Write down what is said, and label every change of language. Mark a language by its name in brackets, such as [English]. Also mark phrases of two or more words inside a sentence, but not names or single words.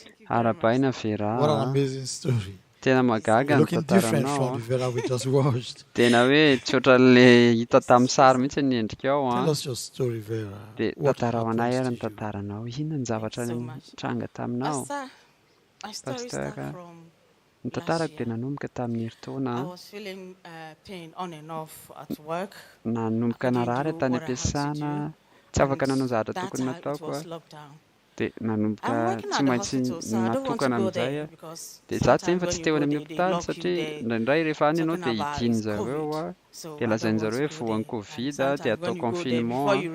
[Malagasy] Arapaina [English] What an Vera, amazing story. [Malagasy] tena magaga [English] You're [Malagasy] ny [English] looking different [Malagasy] tantaranao [English] from the Vera we just watched. [Malagasy] tena hoe tsy ohatran'le hita tamin'ny sary mihitsy ny endrikao [English] Tell us your story, Vera. [Malagasy] dia [English] What [Malagasy] tantara ho anay [English] happens [Malagasy] ary ny [English] to you? [Malagasy] tantaranao inona ny zavatra nitranga taminao pasteur ny tantarako dia nanomboka tamin'ny herintaona nanomboka narary tany am-piasana tsy afaka nanao zavatra tokony nataoko dia nanomboka tsy maintsy natokana amin'izay dia za tsy eny fa tsy teo any amin'ny hopitaly satria indraindray rehefa any ianao dia hidiny zareo dia lazainy zareo hoe voan'ny covid dia atao confinement